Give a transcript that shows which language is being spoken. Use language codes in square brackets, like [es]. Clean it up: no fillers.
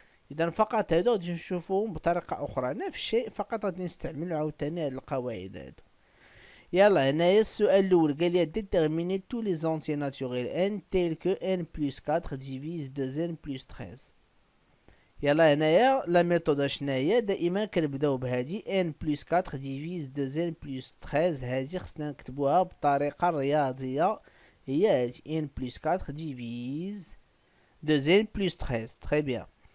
[ar] اذا فقط هادو غادي نشوفوهم بطريقة اخرى، نفس الشيء فقط غادي نستعملو عاوتاني هاد القواعد هادو. يلا هنايا السؤال الأول قال لي [fr] déterminer tous les entiers naturels n tels que n plus 4 divise 2n plus 13. [ar] يلا هنايا لا ميثود شناهي؟ دائما كنبداو بهادي [fr] n plus 4 divise 2n plus 13. [ar] هادي خصنا نكتبوها بطريقة رياضية، هي هادي [fr] n plus 4 divise 2n plus 13. تري بيان.